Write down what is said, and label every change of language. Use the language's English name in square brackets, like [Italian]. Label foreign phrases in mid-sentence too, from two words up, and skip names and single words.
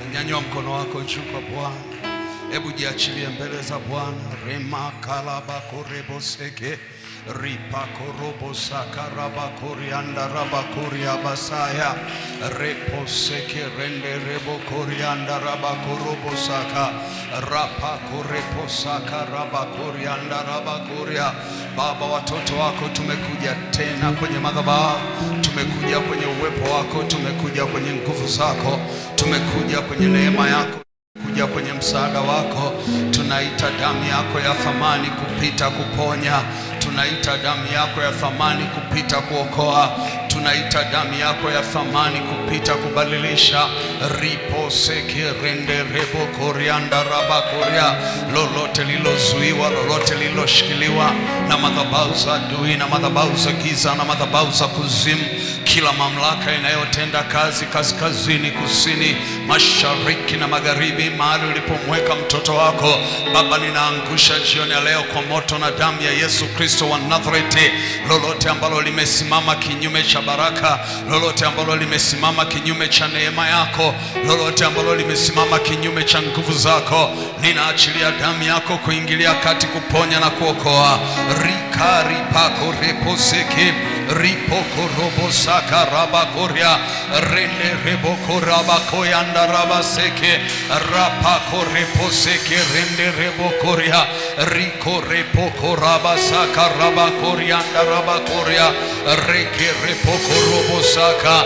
[Swahili] Nyanyua mkono wako juu kwa Bwana. Hebu jiachilie mbele za Bwana. Rema kalaba korebo seke ripa korobo sakaraba korianda raba koria basaya repo seke rende rebo korianda raba korobo saka rapa korepo saka raba korianda raba koria. Baba, watoto wako tumekuja tena kwenye madhabahu, tumekuja kwenye uwepo wako, tumekuja kwenye nguvu zako, tumekuja kwenye neema yako, kuja kwenye msaada wako. Tunaita damu yako ya thamani kupita kuponya, tunaita damu yako ya thamani kupita kuokoa, tunaita damu yako ya thamani kupita kubadilisha. Ripo seke rende rebo korianda raba koria. Lolote lilozuiwa, lolote liloshikiliwa na madhabahu za adui na madhabahu za giza na madhabahu za kuzimu, kila mamlaka inayotenda kazi kaskazini, kusini, mashariki na magharibi, mahali ulipomweka mtoto wako Baba, ninaangusha jioni ya leo kwa moto na damu ya Yesu Kristo wa Nazareti. Lolote ambalo limesimama kinyume cha baraka, lolote ambalo limesimama kinyume cha neema yako, lolote ambalo limesimama kinyume cha nguvu zako, ninaachilia damu yako kuingilia kati, kuponya na kuokoa. Rikari pako repo seke ripo korobo saka raba koria rende rebo koraba koyanda raba seke rapa korepo seke rende rebo koria riko repo koraba saka raba korianda raba koria reke repo korobo saka.